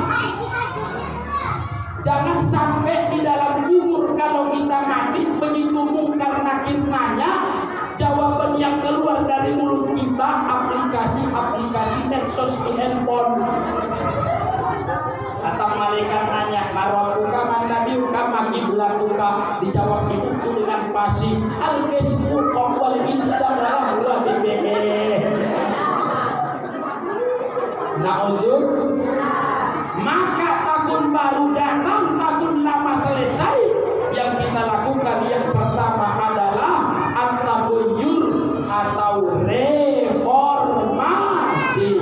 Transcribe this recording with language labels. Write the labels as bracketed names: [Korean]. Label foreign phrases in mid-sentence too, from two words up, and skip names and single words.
[Indonesian] Jangan sampai di dalam kubur kalau kita mati begitu mungkar nakir nanya, jawaban yang keluar dari mulut kita aplikasi medsos di handphone. Kata malaikat nanya, [Arabic] "ما ربك من نبيك ما قبلتك?" [Indonesian] Dijawab ibuku dengan fasih, "Al-Facebook wal Instagram wa BBM." [Arabic] نعوذ. [Indonesian] Maka tahun baru datang, tahun lama selesai. Yang kita lakukan yang pertama adalah at-taghayyur atau reformasi.